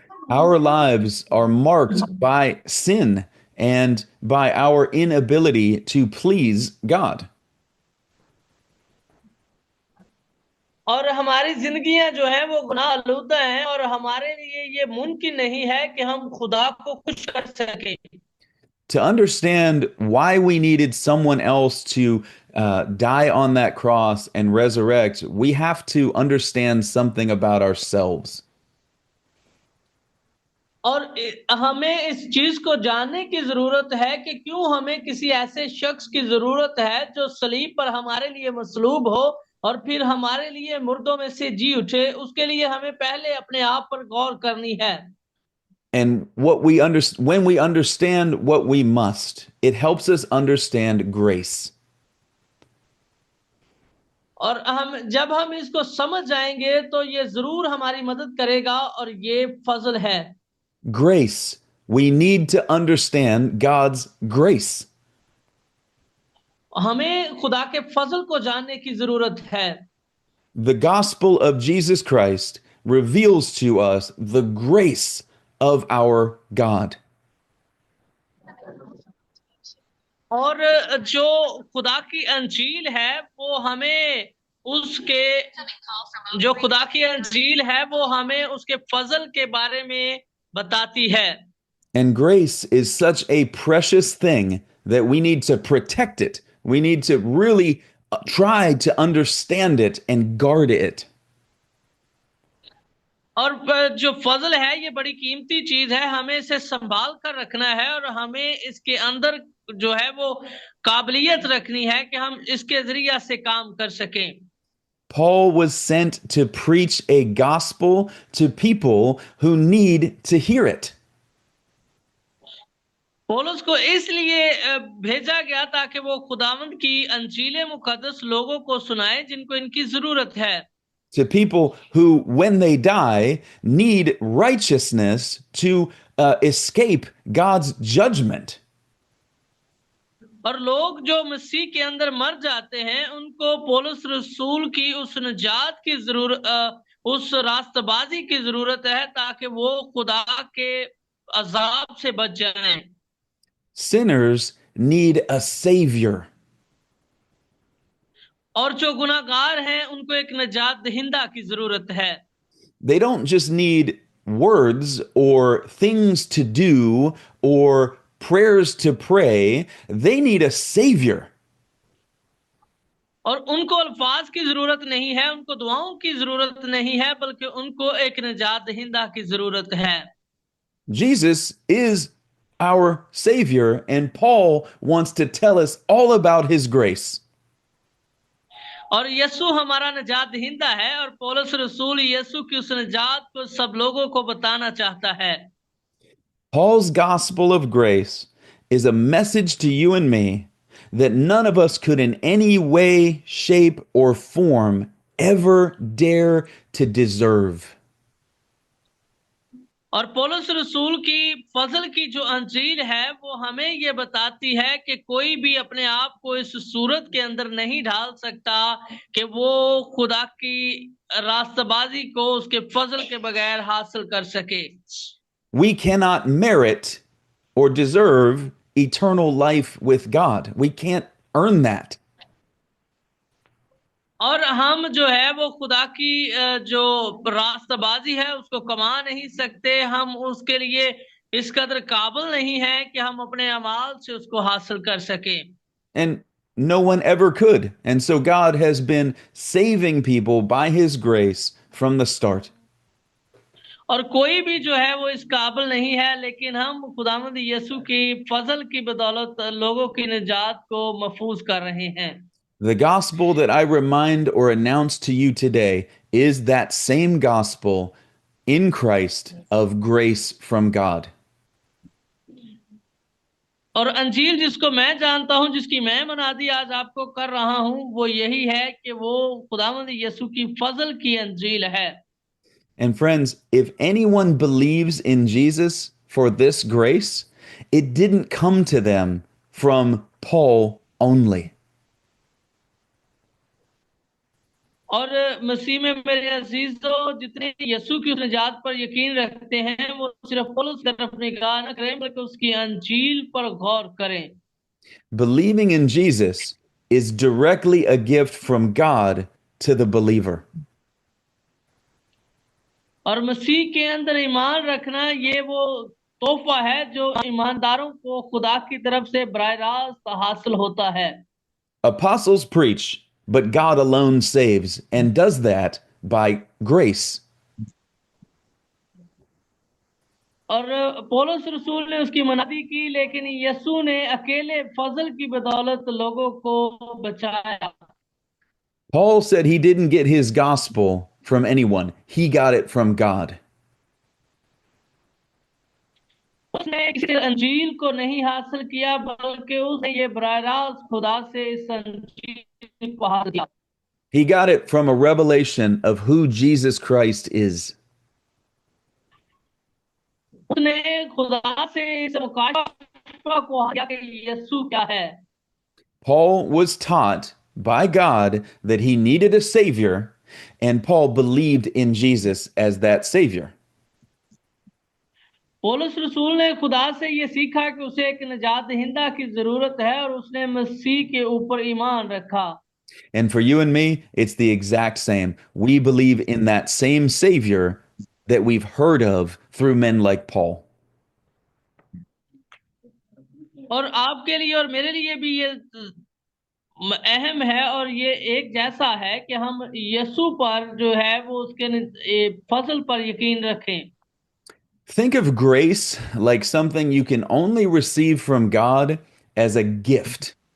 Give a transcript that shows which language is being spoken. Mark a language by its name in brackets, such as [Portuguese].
[English] Our lives are marked by sin and by our inability to please God. [Hindi] और हमारी जिंदगियां जो है वो गुनाह आलूदा हैं, और हमारे लिए ये मुमकिन नहीं है कि हम खुदा को खुश कर सके। [English] To understand why we needed someone else to die on that cross and resurrect, we have to understand something about ourselves. [Hindi] और हमें इस चीज को जानने की जरूरत है कि क्यों हमें किसी ऐसे शख्स की जरूरत है जो सलीब पर हमारे लिए मसलूब हो, और फिर हमारे लिए मुर्दों में से जी उठे। उसके लिए हमें पहले अपने आप पर गौर करनी है। [English] And when we understand what we must, it helps us understand grace. [Hindi] और जब हम इसको समझ जाएंगे तो ये जरूर हमारी मदद करेगा, और ये फजल है। [English] Grace. We need to understand God's grace. [Hindi] हमें खुदा के फजल को जानने की जरूरत है। [English] The gospel of Jesus Christ reveals to us the grace of our God. [Hindi] और जो खुदा की अंजील है वो हमें उसके जो खुदा की अंजील है वो हमें उसके फजल के बारे में बताती है। [English] And grace is such a precious thing that we need to protect it. We need to really try to understand it and guard it. [Hindi] और जो फजल है ये बड़ी कीमती चीज है, हमें इसे संभाल कर रखना है, और हमें इसके अंदर जो है वो काबिलियत रखनी है कि हम इसके जरिया से काम कर सकें। [English] Paul was sent to preach a gospel to people who need to hear it. [Hindi] पौलुस को इसलिए भेजा गया ताकि वो खुदावंद की अंजील मुकद्दस लोगों को सुनाए जिनको इनकी जरूरत है। [English] To people who, when they die, need righteousness to escape God's judgment. [Hindi] और लोग जो मसीह के अंदर मर जाते हैं उनको पौलुस रसूल की उस निजात की जरूरत, उस रास्तबाजी की जरूरत है ताकि वो खुदा के अजाब से बच जाएं। [English] Sinners need a savior. [Hindi] और जो गुनाहगार हैं उनको एक निजात दहिंदा की जरूरत है। [English] They don't just need words or things to do or prayers to pray, they need a savior. [Hindi] और उनको अल्फाज की जरूरत नहीं है, उनको दुआओं की जरूरत नहीं है, बल्कि उनको एक निजात दहिंदा की जरूरत है। [English] Jesus is our savior, and Paul wants to tell us all about his grace. [Hindi] और यीशु हमारा निजात दहिंदा है, और पौलुस रसूल यीशु की उस निजात को सब लोगों को बताना चाहता है। [English] Paul's gospel of grace is a message to you and me that none of us could in any way, shape, or form ever dare to deserve. [Hindi] और पौलुस रसूल की फजल की जो अंजील है वो हमें ये बताती है कि कोई भी अपने आप को इस सूरत के अंदर नहीं ढाल सकता कि वो खुदा की रास्तबाजी को उसके फजल के बगैर हासिल कर सके। [English] We cannot merit or deserve eternal life with God. We can't earn that. [Hindi] और हम जो है वो खुदा की जो रास्तबाजी है उसको कमा नहीं सकते, हम उसके लिए इस कदर काबिल नहीं है कि हम अपने अमाल से उसको हासिल कर सकें। [English] And no one ever could. And so God has been saving people by his grace from the start. [Hindi] और कोई भी जो है वो इस काबिल नहीं है, लेकिन हम खुदावंद यीशु की फजल की बदौलत लोगों की निजात को महफूज कर रहे हैं। [English] The gospel that I remind or announce to you today is that same gospel in Christ of grace from God. [Hindi] और अंजील जिसको मैं जानता हूं, जिसकी मैं मनादी आज आपको कर रहा हूं, वो यही है कि वो खुदावंद यीशु की फजल की अंजील है। [English] And friends, if anyone believes in Jesus for this grace, it didn't come to them from Paul only. [Hindi] और मसीह में मेरे अजीजों, जितने यीशु की उस निजात पर यकीन रखते हैं, वो सिर्फ पौलुस की तरफ निगाह न करें, बल्कि उसकी अंजील पर गौर करें। [English] Believing in Jesus is directly a gift from God to the believer. [Hindi] और मसीह के अंदर ईमान रखना ये वो तोहफा है जो ईमानदारों को खुदा की तरफ से बराह रास्त हासिल होता है। [English] Apostles preach, but God alone saves, and does that by grace. [Hindi] और पौलुस रसूल ने उसकी मनादी की, लेकिन यीशु ने अकेले फजल की बदौलत लोगों को बचाया। [English] Paul said he didn't get his gospel from anyone, he got it from God. [Hindi] उसने किसी अंजील को नहीं हासिल किया, बल्कि उसने ये बराह रास्त खुदा से इस अंजील को हासिल किया। [English] He got it from a revelation of who Jesus Christ is. [Hindi] उसने खुदा से इस मुकाशफा को हासिल किया कि यीशु क्या है। [English] Paul was taught by God that he needed a savior, and Paul believed in Jesus as that savior. [Hindi] पौलुस रसूल ने खुदा से ये सीखा कि उसे एक निजात दहिंदा की जरूरत है, और उसने मसीह के ऊपर ईमान रखा। [English] And for you and me, it's the exact same. We believe in that same savior that we've heard of through men like Paul. [Hindi] और आपके लिए और मेरे लिए भी ये अहम है, और ये एक जैसा है कि हम यीशु पर जो है वो उसके फजल पर यकीन रखें। [English] Think of grace like something you can only receive from God as a gift.